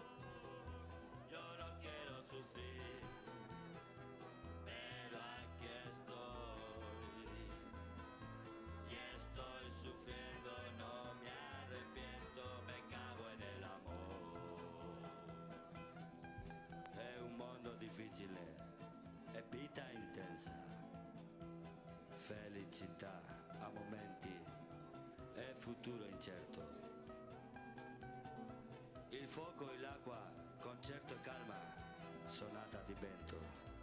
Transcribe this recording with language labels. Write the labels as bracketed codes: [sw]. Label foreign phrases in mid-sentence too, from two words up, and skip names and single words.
[es] Yo no quiero sufrir, pero aquí estoy. Y estoy sufriendo, no me arrepiento, me cago en el amor. [it] È un mondo difficile e vita intensa, felicità a momenti e futuro incerto. Il fuoco e l'acqua, concerto e calma, sonata di vento.